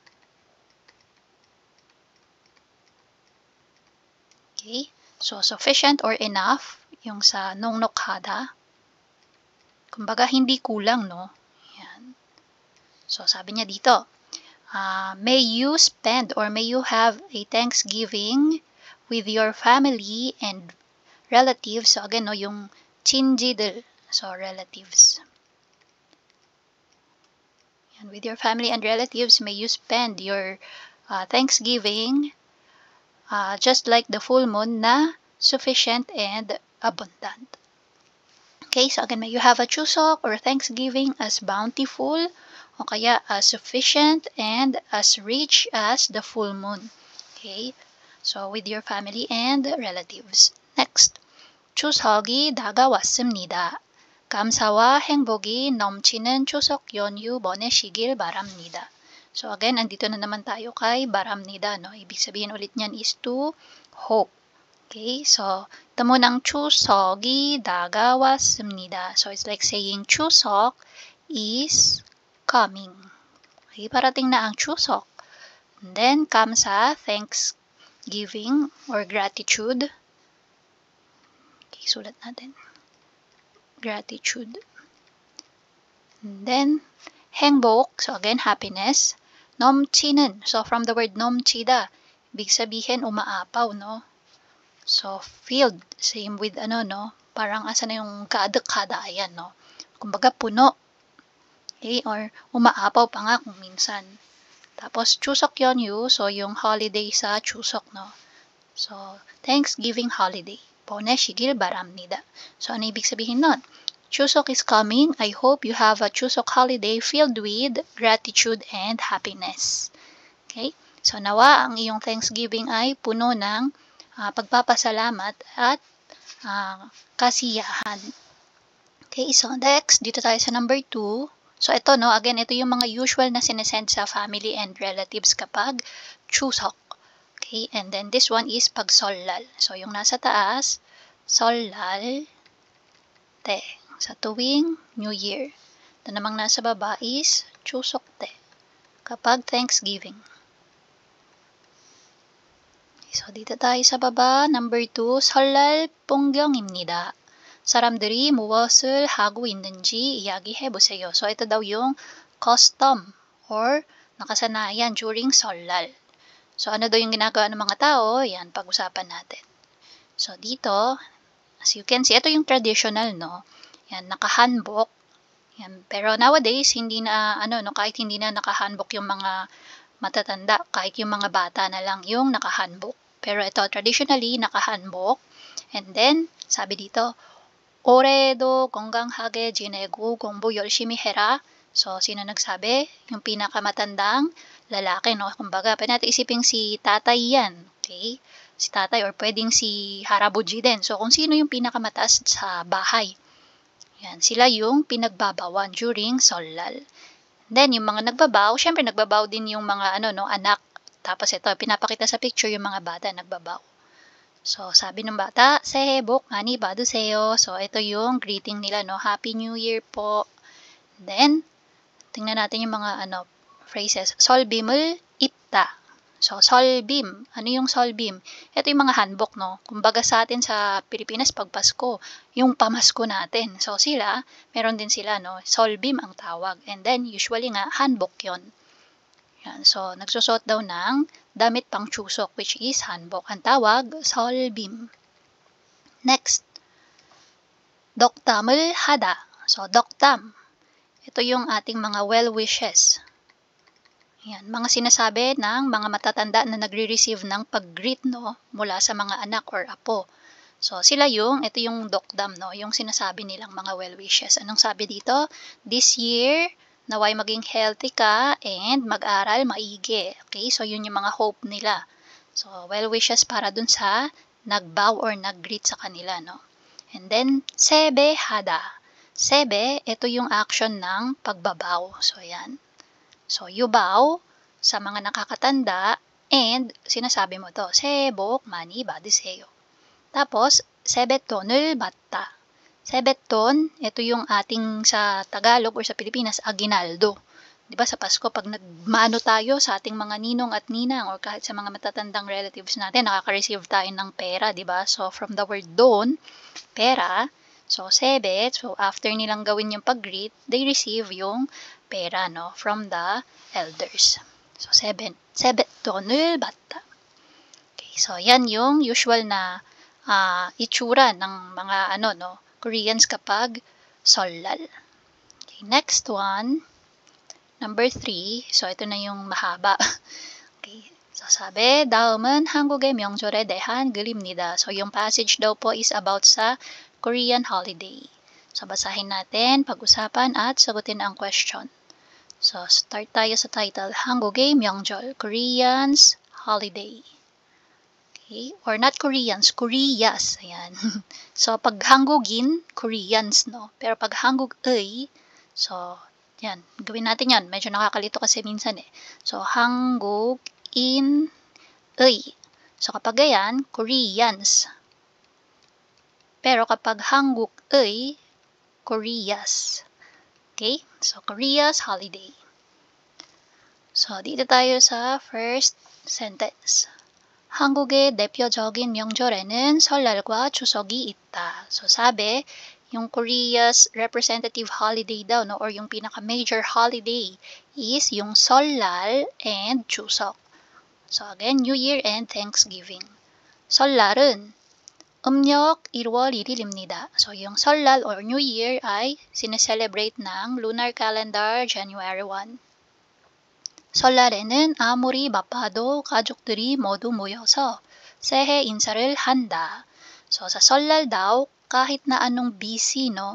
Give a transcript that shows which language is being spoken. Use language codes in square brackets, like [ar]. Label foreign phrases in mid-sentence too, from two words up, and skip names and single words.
[en] Okay? So, sufficient or enough, [tl] yung sa 넉넉하다. Kumbaga, hindi kulang, So, sabi niya dito, [en] may you spend or may you have a Thanksgiving with your family and relatives. So again, [tl] no, yung [en] 친지들. So relatives. And with your family and relatives, may you spend your Thanksgiving just like the full moon na sufficient and abundant. Okay, so again, may you have a Chuseok or Thanksgiving as bountiful [tl] o kaya [en] as sufficient and as rich as the full moon. Okay, so with your family and relatives. Next, [ko] 추석이 다가왔습니다. 감사와 행복이 넘치는 추석 연휴 보내시길 바랍니다. [tl] So again, andito na naman tayo kay baramnida, no? Ibig sabihin ulit niyan is [en] to hope. [tl] Okay, so ito munang [ko] 추석이 다가왔습니다. [en] So it's like saying 추석 is coming. [tl] Okay, parating na ang 추석. [en] And then 감사, thanksgiving or gratitude. [tl] Okay, sulat natin. [en] Gratitude. And then 행복, so again happiness. 넘치는, so from the word 넘치다, [tl] ibig sabihin umaapaw, no? [en] So filled, same with [tl] ano, no? Parang asa na yung kaadakada, ayan, no? Kumbaga puno. Okay, or umaapaw pa nga kung minsan. Tapos [ko] 추석 연휴, [en] so yung holiday [tl] sa Chuseok, no? [en] So Thanksgiving holiday. [ko] 보내시길 바랍니다. [tl] So ano ibig sabihin nun? [en] Chuseok is coming. I hope you have a Chuseok holiday filled with gratitude and happiness. Okay? [tl] So nawa ang iyong Thanksgiving ay puno ng pagpapasalamat at kasiyahan. [en] Okay, so next, [tl] dito tayo sa number 2. So ito, no, again, ito yung mga usual na sinesend sa [en] family and relatives [tl] kapag Chuseok. [en] Okay, and then this one is pag Sollal. [tl] So yung nasa taas, Sollal te, sa tuwing New Year. Ito namang nasa baba is Chuseok te, kapag Thanksgiving. So dito tayo sa baba, number 2, 설날 풍경입니다. 사람들이 무엇을 하고 있는지 이야기해보세요. So ito daw yung custom or nakasanayan during 설날. So ano daw yung ginagawa ng mga tao? Yan, pag-usapan natin. So dito, [en] as you can see, [tl] ito yung traditional, no? Yan, nakahanbok. Yan, pero nowadays, hindi na, ano, no, kahit hindi na nakahanbok yung mga matatanda, kahit yung mga bata na lang yung nakahanbok. Pero ito, traditionally, nakahanbok. And then, sabi dito, [ko] 올해도 건강하게 지내고 공부 열심히 해라. [tl] So, sino nagsabi? Yung pinakamatandang lalaki, no? Kumbaga, pwede natin isipin si tatay yan. Okay? Si tatay or pwedeng si harabuji din. So, kung sino yung pinakamataas sa bahay. Yan, sila yung pinagbabawan during Sollal. Then, yung mga nagbabaw, syempre nagbabaw din yung mga anak. Tapos ito, pinapakita sa picture yung mga bata nagbabaw. So, sabi ng bata, [ko] 새해 복 많이 받으세요. [tl] So, ito yung greeting nila, no? [en] Happy New Year po. [tl] Then, tingnan natin yung mga phrases. [ko] 설빔을 입다. [tl] So, solbim. Ano yung solbim? Ito yung mga hanbok, no? Kumbaga sa atin sa Pilipinas, pag Pasko, yung pamasko natin. So, sila, meron din sila, no? Solbim ang tawag. And then, usually nga, hanbok yon. Yan. So, nagsusot daw ng damit pang Chuseok, which is hanbok. Ang tawag, solbim. Next, [ko] 덕담을 하다. [tl] So, doktam. Ito yung ating mga [en] well wishes. [tl] Yan, mga sinasabi ng mga matatanda na nagre-receive ng pag-greet, no, mula sa mga anak or apo. So, sila ito yung dokdam, no, yung sinasabi nilang mga [en] well wishes. [tl] Anong sabi dito? [en] This year, [tl] naway maging healthy ka and mag-aral maigi. Okay, so yun yung mga hope nila. So, [en] well wishes [tl] para dun sa nagbow or nag-greet sa kanila, no. [en] And then, [ko] 세배 하다. [tl] Sebe, ito yung action ng pagbabaw. So, yan. [en] So, you bow [tl] sa mga nakakatanda and sinasabi mo to, [ko] 새해 복 많이 받으세요. Tapos, 세뱃돈을 받다. [tl] Sebeton, ito yung ating sa Tagalog or sa Pilipinas, aginaldo. Diba sa Pasko, pag nagmano tayo sa ating mga ninong at ninang or kahit sa mga matatandang relatives natin, nakaka-receive tayo ng pera, diba? [en] So, from the word don, [tl] pera. So, sebet, so after nilang gawin yung pag-greet, [en] they receive [tl] yung pera, no, [en] from the elders. [tl] So, [ko] 세뱃돈을 받다. [tl] Okay, so yan yung usual na itsura ng mga Koreans kapag Seollal. [en] Okay, next one, number 3. [tl] So, ito na yung mahaba. Okay. So, sabi, [ko] 다음은 한국의 명절에 대한 글입니다. [tl] So, yung passage daw po is about sa Korean holiday. So, basahin natin, pag-usapan at sagutin ang question. So, start tayo sa title, [ko] 한국의 명절, [en] Koreans holiday. Okay? Or not Koreans, Koreas. [tl] Ayan. So, pag Hangugin, Koreans, no? Pero pag Hanguk-의, so, yan. Gawin natin yan. Medyo nakakalito kasi minsan eh. So, [ko] Hanguk-in-의. [tl] So, kapag yan, Koreans. Pero kapag Hanguk-의, [en] Koreas. Okay? So, Korea's holiday. So, [tl] dito tayo sa first sentence. [ko] 한국의 대표적인 명절에는 설날과 추석이 있다. [tl] So, sabi, yung [en] Korea's representative holiday [tl] daw, no, or yung pinaka-major holiday is yung Seollal and Chuseok. [en] So, again, New Year and Thanksgiving. [ko] 설날은 음력 1월 1일입니다. [tl] So, yung Seollal or New Year ay sineselebrate ng [en] lunar calendar January 1. [ko] 설날에는 아무리 바빠도 가족들이 모두 모여서 새해 인사를 한다. [tl] So, sa 설날 daw, kahit na anong busy, no?